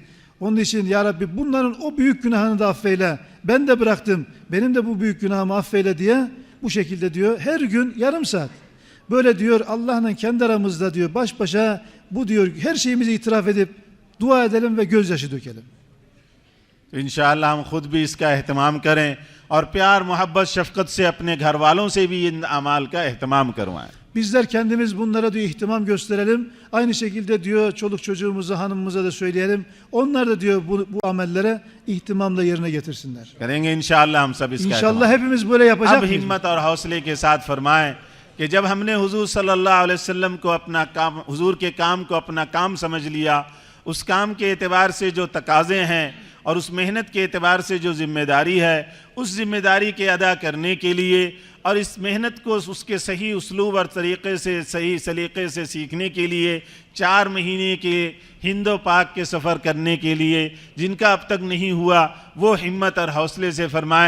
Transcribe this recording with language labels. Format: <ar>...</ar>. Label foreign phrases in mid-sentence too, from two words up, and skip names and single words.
<tr>Onun için ya Rabbi bunların o büyük günahını da affeyle. Ben de bıraktım, benim de bu büyük günahımı affeyle diye bu şekilde diyor her gün yarım saat. Böyle diyor Allah'la kendi aramızda diyor baş başa bu diyor her şeyimizi itiraf edip dua edelim ve gözyaşı dökelim.</tr> <ur>ان شاء اللہ ہم خود بھی اس کا اہتمام کریں اور پیار محبت شفقت سے اپنے گھر والوں سے بھی ان اعمال کا اہتمام کروائیں.</ur> <tr>Bizler kendimiz bunlara diyor ihtimam gösterelim. Aynı şekilde diyor çoluk çocuğumuza, hanımımıza da söyleyelim. Onlar da diyor bu amellere ihtimamla yerine getirsinler.</tr> <ur>کریں گے ان شاء اللہ ہم سب اس کا</ur> <tr>İnşallah hepimiz böyle yapacak</tr> <ur>اب</ur> <tr>mıyız?</tr> <ur>ہمت اور حوصلے کے ساتھ فرمائیں کہ جب ہم نے حضور صلی اللہ علیہ وسلم کو اپنا کام، حضور کے کام کو اپنا کام سمجھ لیا، اس کام کے اعتبار سے جو تقاضے ہیں اور اس محنت کے اعتبار سے جو ذمہ داری ہے، اس ذمہ داری کے ادا کرنے کے لیے اور اس محنت کو اس کے صحیح اسلوب اور طریقے سے صحیح سلیقے سے سیکھنے کے لیے 4 مہینے کے ہند و پاک کے سفر کرنے کے لیے جن کا اب تک نہیں ہوا وہ ہمت اور حوصلے سے فرمائیں.</ur>